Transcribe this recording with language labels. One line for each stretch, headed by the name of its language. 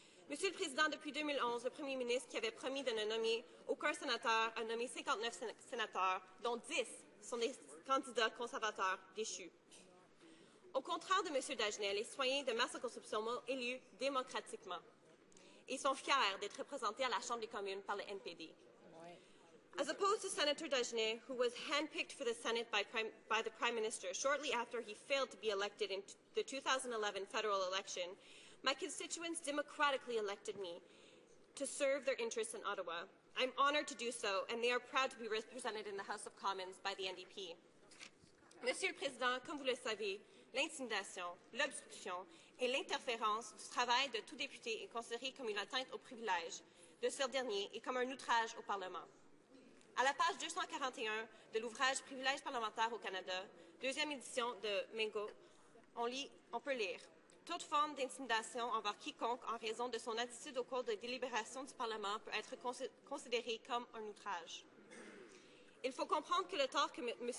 French: Monsieur le Président, depuis 2011, le premier ministre qui avait promis de ne nommer aucun sénateur a nommé 59 sénateurs, dont 10 sont des candidats conservateurs déchus. Au contraire de M. Dagenet, les citoyens de ma circonscription m'ont élu démocratiquement et sont fiers d'être représentés à la Chambre des communes par le NPD.
English: As opposed to Senator Dagenet, who was handpicked for the Senate by the Prime Minister shortly after he failed to be elected in the 2011 federal election, my constituents democratically elected me to serve their interests in Ottawa. I'm honoured to do so, and they are proud to be represented in the House of Commons by the NDP.
French: Monsieur le Président, comme vous le savez, l'intimidation, l'obstruction et l'interférence du travail de tout député est considérée comme une atteinte au privilège de ce dernier et comme un outrage au Parlement. À la page 241 de l'ouvrage « Privilèges parlementaires au Canada », deuxième édition de Mingo, on peut lire « Toute forme d'intimidation envers quiconque en raison de son attitude au cours des délibérations du Parlement peut être considérée comme un outrage. » Il faut comprendre que le tort que M.